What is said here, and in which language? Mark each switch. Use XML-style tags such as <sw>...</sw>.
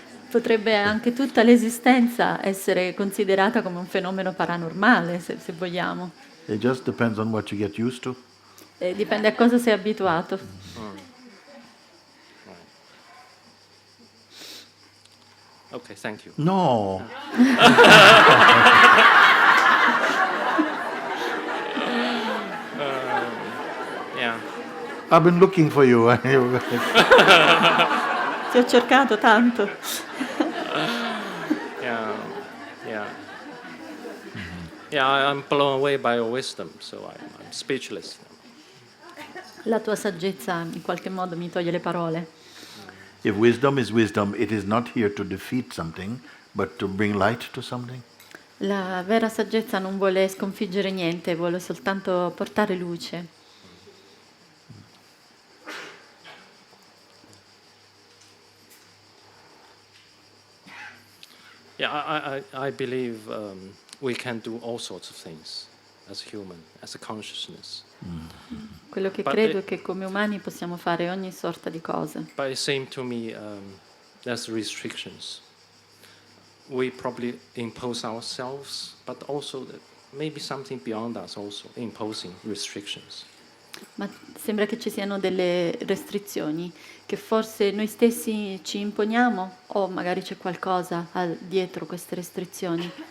<it>Potrebbe anche tutta l'esistenza essere considerata come un fenomeno paranormale, se vogliamo.</it> <en>It just depends on what you get used to.</en> <it>Dipende a cosa sei abituato.</it> <en>Okay, thank you. No. Yeah. I've been looking for you.</en> <it>Ti ho cercato tanto.</it> <en>Yeah, yeah. Yeah, I'm blown away by your wisdom, so I'm speechless.</en> <it>La tua saggezza in qualche modo mi toglie le parole.</it> <en>If wisdom, it is not here to defeat something, but to bring light to something.</en> <it>La vera saggezza non vuole sconfiggere niente, vuole soltanto portare luce.</it> <en>Yeah, I believe we can do all sorts of things as a human, as a consciousness.</en> <it>Quello che</it> <en>But</en> <it>credo è che come umani possiamo fare ogni sorta di cose.</it> <en>But it seems to me there's restrictions. We probably impose ourselves, but also maybe something beyond us also imposing restrictions.</en> <it>Ma sembra che ci siano delle restrizioni che forse noi stessi ci imponiamo o magari c'è qualcosa dietro queste restrizioni.</it>